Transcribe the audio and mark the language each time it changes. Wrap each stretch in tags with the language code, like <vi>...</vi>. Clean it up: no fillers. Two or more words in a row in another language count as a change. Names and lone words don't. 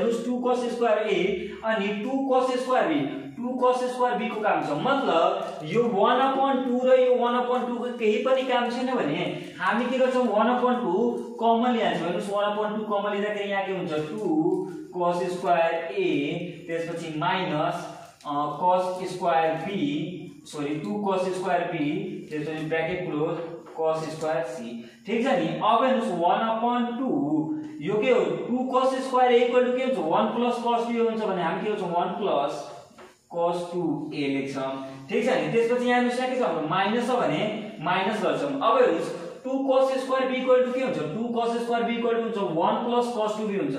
<ne>हेर्नुस्</ne> <en>2 cos square a</en> <ne>अनि</ne> <en>2 cos square b 2 cos square b</en> <ne>को काम छ मतलब यो 1/2 र यो 1/2 को केही पनि काम छैन भने हामी के गर्छौं 1/2 कमन ल्यान्छौं। हेर्नुस् 1/2 कमन लिँदाखेरि यहाँ के हुन्छ</ne> <en>2 cos square a</en> <ne>त्यसपछि</ne> <en>minus cos square b sorry 2 cos square b</en> <ne>त्यसपछि</ne> <en>bracket close cos square c</en> <ne>ठीक छ नि। अब हेर्नुस् 1/2 यो के हो</ne> <en>2 cos square a equal to</en> <ne>के हुन्छ</ne> <en>1 plus cos b</en> <ne>हुन्छ भने हामी के गर्छौं</ne> <en>1 plus cos 2a</en> <ne>लेख्छौं ठीक छ नि। त्यसपछि यहाँ हेर्नुस् के छ हाम्रो माइनस छ भने माइनस गर्छौं। अब हेर्नुस्</ne> <en>2 cos square b equal to</en> <ne>के हुन्छ</ne> <en>2 cos square b equal to</en> <ne>हुन्छ</ne> <en>1 plus cos 2b</en> <ne>हुन्छ।</ne>